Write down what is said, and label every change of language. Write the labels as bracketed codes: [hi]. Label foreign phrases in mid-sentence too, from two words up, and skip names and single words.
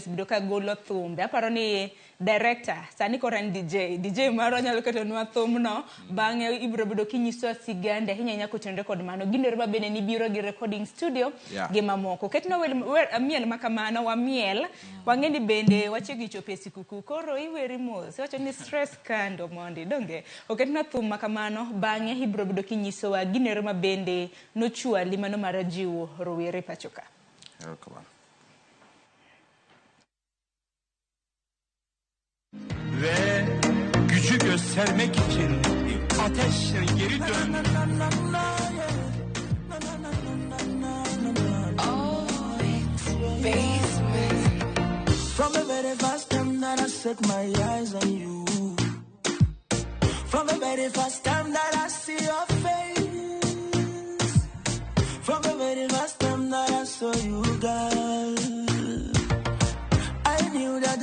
[luo] osebedo ka golo thumbe aparo ni director sani koran DJ maro nyalo ketonwa thumno bang'e ibiro bedo kinyisowa sigandi ahinya kotenre kod mano ginere ma bende ni biro gi [en] recording studio [luo] gi mamoko ketno miel makamano wa miel wang'eni bende wachiegni chopo e sikuku koro iweri mos wacho ni stress kando mondi donge oketna thum makamano bang'e ibiro bedo kinyisowa ginere ma bende nochwali mano mar jiwo rowere pachoka. [tr] Ve gücü göstermek için ateşle geri dön. [en] From the very first time that I set my eyes on you, from the very first time that I see your face, from the very first time that I saw you, girl, I knew